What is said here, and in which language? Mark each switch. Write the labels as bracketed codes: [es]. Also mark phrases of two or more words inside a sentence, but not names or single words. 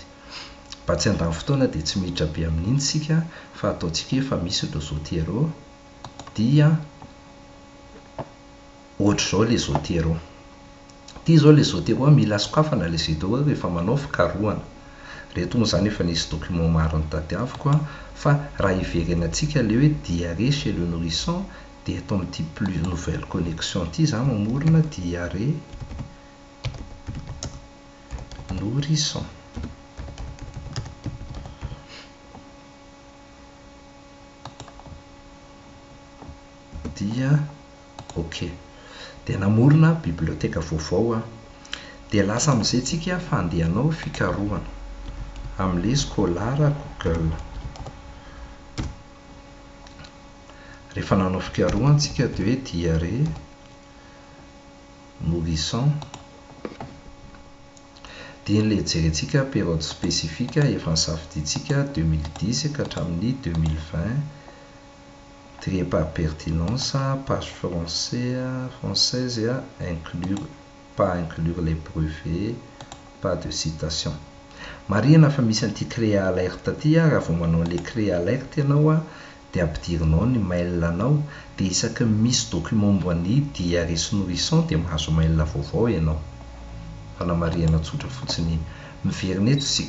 [mg] Mba tsy handany fotoana dia tsy miditra be amin'iny sika fa ataontsika efa misy le Zotero dia ohatr'izao le Zotero. Ity izao le Zotero mila sokafana le Zotero rehefa manao fikarohana. Reto moa zany efa nisy document maro nitadiaviko fa raha iverena antsika le hoe [fr] diarrhée chez le nourrisson [mg] dia eto amin'ity [fr] plus nouvelle connexion [mg] ity za mamorona [fr] diarrhée nourrisson. [mg] Dia ok dia namorona biblioteka vaovao dia lasa amin'izay tsika fa andehanao fikarohana amin'ilay Scholar Google. Rehefa nanao fikarohana tsika dia hoe [fr] diarrhée nourrisson [mg] dia ilay jerentsika [fr] période spécifique [mg] efa nisafidintsika 2010 ka hatramin'ny 2020. [fr] Trié par pertinence, page française inclure, pas inclure les brevets, pas de citation. [mg] Marina fa misy an'ity [fr] créer alerte [mg] aty raha vao manao le [fr] créer alerte [mg] ianao dia ampidirinao ny mail anao dia isaky misy document momban'ny diarrhée sy nourrisson dia mahazo mail vaovao ianao. Fa namarihana tsotra fotsiny miverina eto isika.